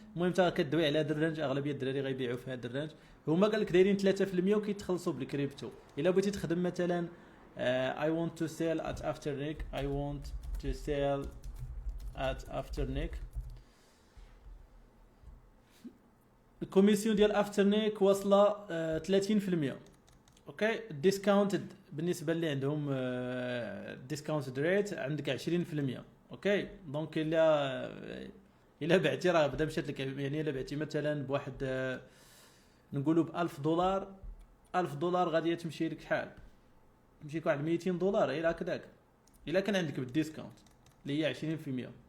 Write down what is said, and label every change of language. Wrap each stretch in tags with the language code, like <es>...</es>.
<ar>المهم تا كدوي على هذا الرانج اغلبيه الدراري غيبيعوا في هذا الرانج. هما قال لك دايرين 3% وكيتخلصوا بالكريبتو. الا بغيتي تخدم مثلا</ar> <en>I want to sell at afternic</en> <ar>I want to sell at afternic الكوميسيون ديال افترنيك واصله 30%. اوكي الديسكاونت بالنسبه اللي عندهم ديسكاونت ريت عندك 20%. اوكي دونك الا بعتي راه بدا مشات لك يعني الا بعتي مثلا بواحد نقولوا $1000 غادي تمشي لك شحال تمشي لك واحد $200 الى هكذاك الا كان عندك بالديسكاونت اللي هي 20%.</ar>